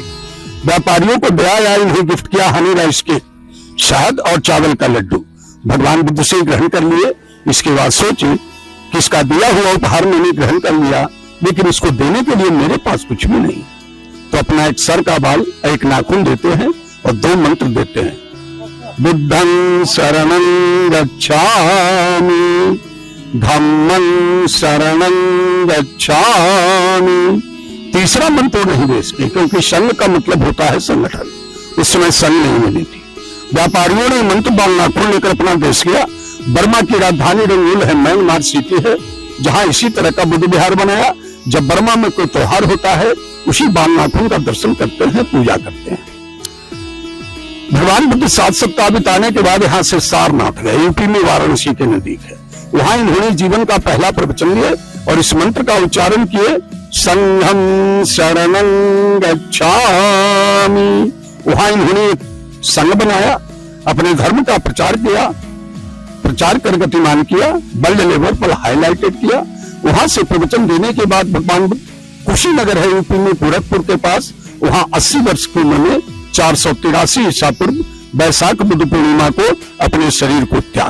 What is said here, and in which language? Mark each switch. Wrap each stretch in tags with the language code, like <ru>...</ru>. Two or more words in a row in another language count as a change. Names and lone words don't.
<hi>व्यापारियों को दया आया, इन्हें गिफ्ट किया</hi> <en>honey rice</en> <hi>के, शहद और चावल का लड्डू। भगवान बुद्ध से ग्रहण कर लिए। इसके बाद सोचे कि इसका दिया हुआ उपहार मैंने ग्रहण कर लिया, लेकिन इसको देने के लिए मेरे पास कुछ भी नहीं। तो अपना एक सर का बाल, एक नाखून देते हैं और 2 मंत्र देते हैं,</hi> <pi>बुद्धं शरणं गच्छामि, धम्मं शरणं गच्छामि।</pi> <hi>तीसरा मंत्र नहीं दे सके, क्योंकि संघ का मतलब होता है संगठन। उस समय संघ नहीं मिली थी। व्यापारियों ने मंत्र बाल नाखून लेकर अपना देश किया। बर्मा की राजधानी रंगून है, म्यांमार सिटी है, जहां इसी तरह का बुद्ध विहार बनाया। जब बर्मा में कोई त्योहार होता है, उसी बाल नाखून का दर्शन करते हैं, पूजा करते हैं। भगवान बुद्ध 7 सप्ताह बिताने के बाद यहाँ से सारनाथ गए, यूपी में वाराणसी के नजदीक है। वहां इन्होंने जीवन का पहला प्रवचन लिया और इस मंत्र का उच्चारण किए,</hi> <pi>संघं शरणं गच्छामि।</pi> <hi>वहां इन्होंने एक संघ बनाया, अपने धर्म का प्रचार किया, प्रचार कर गतिमान किया,</hi> <en>world level</en> <hi>पर हाईलाइटेड किया। वहां से प्रवचन देने के बाद भगवान बुद्ध, कुशीनगर है यूपी में, गोरखपुर के पास, वहां 80 वर्ष की उम्र में 483 ईसा पूर्व वैशाख बुद्ध पूर्णिमा को अपने शरीर को त्याग।</hi>